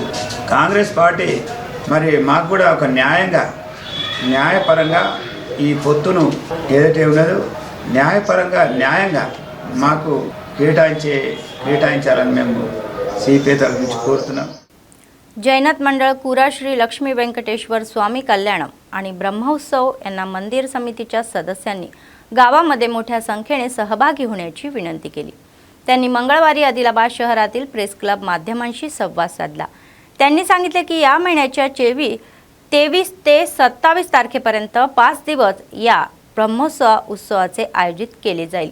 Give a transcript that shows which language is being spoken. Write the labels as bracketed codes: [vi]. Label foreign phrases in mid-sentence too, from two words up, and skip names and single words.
[te] కాంగ్రెస్ పార్టీ మరి మాకు కూడా ఒక న్యాయపరంగా ఈ పొత్తును ఏదైతే ఉన్నదో న్యాయంగా మాకు కేటాయించాలని మేము సిపిఐ తరఫు నుంచి కోరుతున్నాం. [mr] जैनत मंडळ कुरा श्री लक्ष्मी व्यंकटेश्वर स्वामी कल्याणम आणि ब्रह्मोत्सव यांना मंदिर समितीच्या सदस्यांनी गावामध्ये मोठ्या संख्येने सहभागी होण्याची विनंती केली। त्यांनी मंगळवारी आदिलाबाद शहरातील प्रेस क्लब माध्यमांशी संवाद साधला। त्यांनी सांगितले की या महिन्याच्या 23 ते 27 तारखेपर्यंत 5 दिवस या ब्रह्मोत्सवाचे आयोजित केले जाईल।